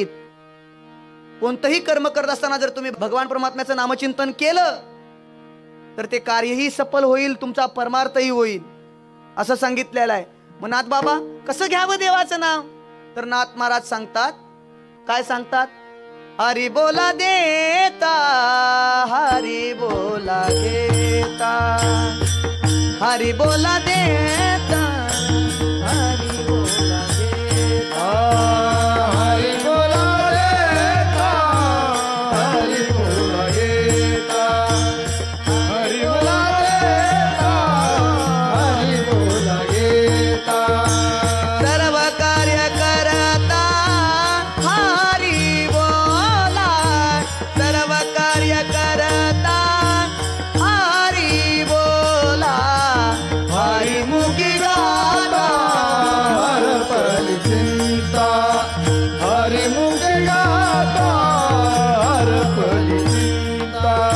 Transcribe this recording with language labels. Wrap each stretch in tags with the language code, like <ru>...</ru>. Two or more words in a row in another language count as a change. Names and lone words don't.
<mr>कोणतंही कर्म करत असताना जर तुम्ही भगवान परमात्म्याचं नामचिंतन केलं तर ते कार्यही सफल होईल, तुमचा परमार्थही होईल, असं सांगितलेलं आहे. मग नाथ बाबा कसं घ्यावं देवाचं नाव? तर नाथ महाराज सांगतात, काय सांगतात? हरी बोला देता, हरी बोला देता, हरी बोला देता, हरी बोला देता, हरी बोला देता, हरी बोला देता, हरी बोला देता, हरी बोला देता. सर्व कार्य करता हरी बोला, सर्व कार्य करता हरी बोला, हरी मुखी गाता हरपली चिंता, हरी मुखे गाता हरपली चिंता.</mr>